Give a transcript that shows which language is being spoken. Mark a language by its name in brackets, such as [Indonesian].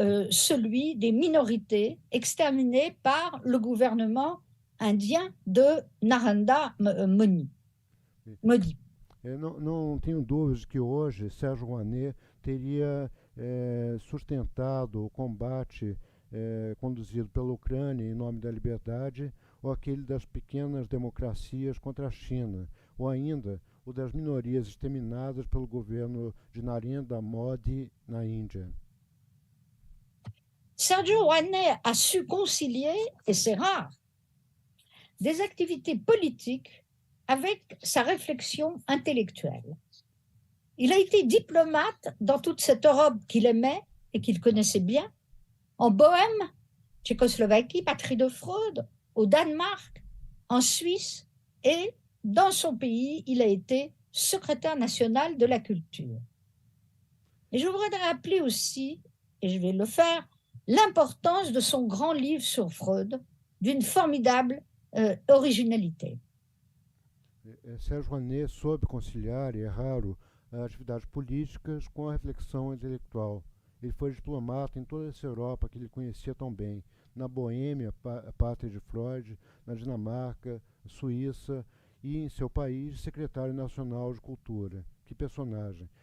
[French] celui des minorités exterminées par le gouvernement indien de Narendra Modi. [Portuguese] Não tenho dúvidas que hoje Sérgio Rouanet teria sustentado o combate conduzido pela Ucrânia em nome da liberdade, ou aquele das pequenas democracias contra a China, ou ainda o das minorias exterminadas pelo governo de Narendra Modi na Índia. [French] Sergio Rouanet a su concilier, et c'est rare, des activités politiques avec sa réflexion intellectuelle. Il a été diplomate dans toute cette Europe qu'il aimait et qu'il connaissait bien, en Bohême, Tchécoslovaquie, patrie de Freud, au Danemark, en Suisse, et dans son pays, il a été secrétaire national de la culture. Et je voudrais rappeler aussi, et je vais le faire, l'importance de son grand livre sur Freud, d'une formidable originalité. [Portuguese] Sérgio Rouanet soube conciliar, e é raro, atividades políticas com a reflexão intelectual. Ele foi diplomata em toda essa Europa que ele conhecia tão bem, na Boêmia, pátria de Freud, na Dinamarca, Suíça, e em seu país, secretário nacional de cultura. Que personagem!